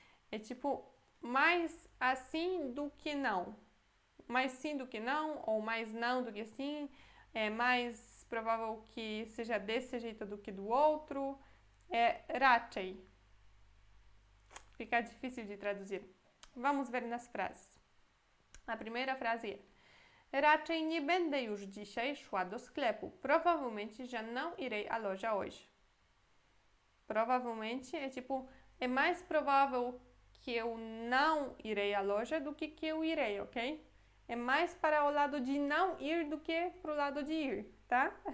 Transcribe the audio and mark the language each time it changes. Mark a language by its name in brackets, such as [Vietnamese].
[Portuguese] É tipo mais assim do que não. Mais sim do que não, ou mais não do que sim. É mais provável que seja desse jeito do que do outro. É raczej. Fica difícil de traduzir. Vamos ver nas frases. A primeira frase é: [Polish] raczej nie będę już dzisiaj szła do sklepu. [Portuguese] Provavelmente já não irei à loja hoje. Provavelmente é tipo, é mais provável que eu não irei à loja do que eu irei, ok? É mais para o lado de não ir do que para o lado de ir, tá?